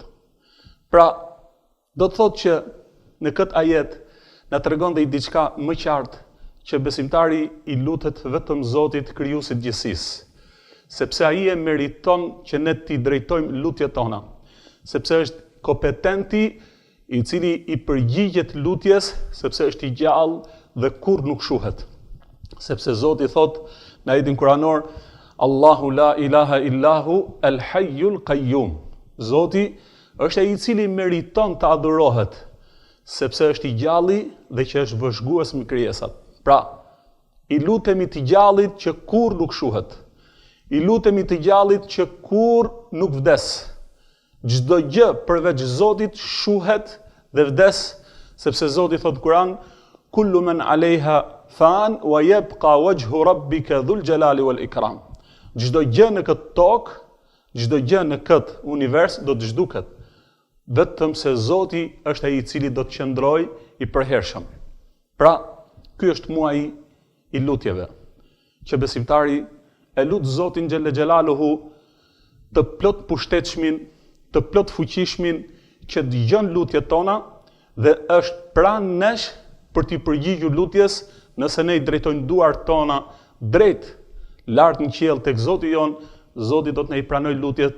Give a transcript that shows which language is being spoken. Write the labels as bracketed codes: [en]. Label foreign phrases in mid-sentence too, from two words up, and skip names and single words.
[sq] Pra, do të thot që në këtë ajet na tregon dhe i diçka më qartë që besimtari i lutet vetëm Zotit krijuesit gjithësisë, sepse ai e meriton që ne t'i drejtojmë lutjet tona, sepse është kompetenti i cili i përgjigjet lutjes, sepse është i gjallë dhe kurrë nuk shuhet. [ar] Sepse Zoti thot në ajetin kuranor, الله لا إله إلا هو الحي القيوم. [sq] Zoti është ai i cili meriton të adhurohet, sepse është i gjalli dhe që është vëzhgues me krijesat. Pra, i lutemi të gjallit që kurrë nuk shuhet. I lutemi të gjallit që kurrë nuk vdes. Çdo gjë përveç Zotit shuhet dhe vdes, sepse Zoti thot në Kur'an, [ar] كل من عليها فان ويبقى وجه ربك ذو الجلال والإكرام. [sq] Çdo gjë në këtë tokë, çdo gjë në këtë univers do të zhduket, vetëm se Zoti është ai i cili do të qëndrojë i përhershëm. Pra, ky është muaji i lutjeve, që besimtari e lut Zotin [ar] جل جلاله [sq] të plot pushtetshmin, të plot fuqishmin, që dëgjon lutjet tona dhe është pranë nesh për t'i përgjigjur lutjes, nëse ne i drejtojmë duart tona drejt lart në qiell tek Zoti jon, Zoti do të na i pranojë lutjet.